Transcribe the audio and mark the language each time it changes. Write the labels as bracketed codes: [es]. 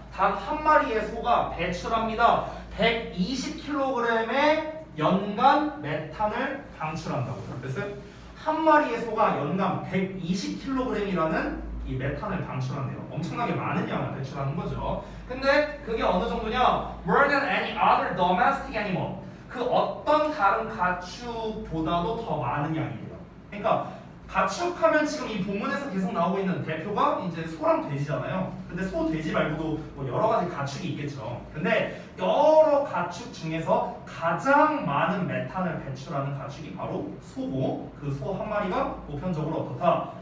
[ko] 단 한 마리의 소가 배출합니다. 120kg의 연간 메탄을 방출한다고. 됐어요? 한 마리의 소가 연간 120kg이라는 이 메탄을 방출한대요. 엄청나게 많은 양을 배출하는 거죠. 근데 그게 어느 정도냐? [en] More than any other domestic animal. [ko] 그 어떤 다른 가축보다도 더 많은 양이래요. 그러니까 가축하면 지금 이 본문에서 계속 나오고 있는 대표가 이제 소랑 돼지잖아요. 근데 소, 돼지 말고도 뭐 여러 가지 가축이 있겠죠. 근데 여러 가축 중에서 가장 많은 메탄을 배출하는 가축이 바로 소고, 그 소 한 마리가 보편적으로 어떻다?